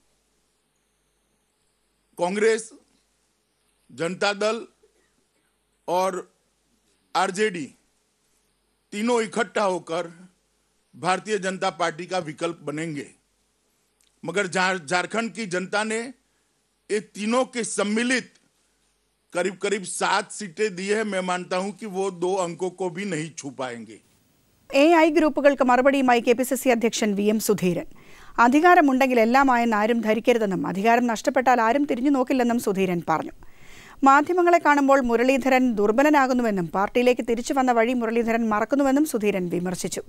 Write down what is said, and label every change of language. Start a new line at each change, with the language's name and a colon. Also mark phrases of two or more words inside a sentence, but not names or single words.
Hindi: कांग्रेस, जनता दल और RJD तीनों इकट्ठा होकर भारतीय जनता पार्टी का विकल्प बनेंगे. मगर झारखंड की जनता ने ये तीनों के सम्मिलित करीब करीब 7 सीटें दी है। मैं मानता हूं कि वो 2 अंकों को भी नहीं छू पाएंगे।
Malayalam: AI ഗ്രൂപ്പുകൾക്ക് മറുപടിയുമായി KPCC അധ്യക്ഷൻ VM സുധീരൻ. അധികാരമുണ്ടെങ്കിൽ എല്ലാമായെന്ന് ആരും ധരിക്കരുതെന്നും അധികാരം നഷ്ടപ്പെട്ടാൽ ആരും തിരിഞ്ഞു നോക്കില്ലെന്നും സുധീരൻ പറഞ്ഞു. മാധ്യമങ്ങളെ കാണുമ്പോൾ മുരളീധരൻ ദുർബലനാകുന്നുവെന്നും പാർട്ടിയിലേക്ക് തിരിച്ചു വന്ന വഴി മുരളീധരൻ മറക്കുന്നുവെന്നും സുധീരൻ വിമർശിച്ചു.